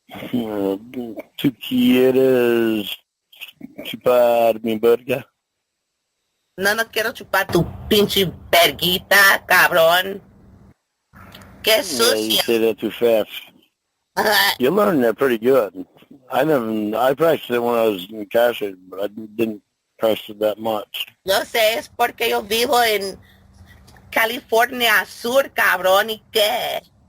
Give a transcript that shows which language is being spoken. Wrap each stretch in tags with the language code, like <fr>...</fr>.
<es>¿Tú quieres chupar mi verga? No quiero chupar tu pinche verguita, cabrón. Qué sucio.</es> <en>Yeah, you say that too fast. You learned that pretty good. I practiced it when I was incarcerated, but I didn't practice it that much.</en> <es>Yo sé, es porque yo vivo en California Sur, cabrón, ¿y qué?</es>